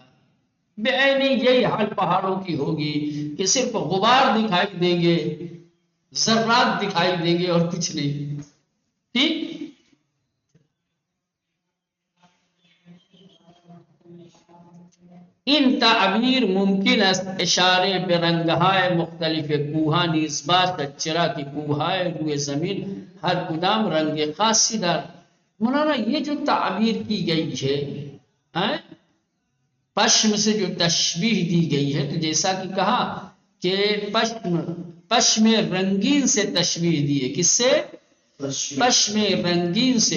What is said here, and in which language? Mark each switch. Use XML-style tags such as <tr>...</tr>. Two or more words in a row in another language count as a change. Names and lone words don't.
<ur>بے عینی یہی حال پہاڑوں کی ہوگی کہ صرف غبار دکھائی دیں گے، ذرات دکھائی دیں گے اور کچھ نہیں۔</ur> <fa>ٹھیک، ان تعبیر ممکن است اشارے به رنگهای مختلف کوها نیز باشد، چرا کہ کوههای روی زمین ہر کدام رنگ خاصی دار۔</fa> <ur>مولانا یہ جو تعبیر کی گئی ہے پشم سے جو تشبیہ دی گئی ہے، تو جیسا کہ کہا کہ پشم رنگین سے تشبیہ دی ہے، کس سے؟ پشم رنگین سے۔</ur>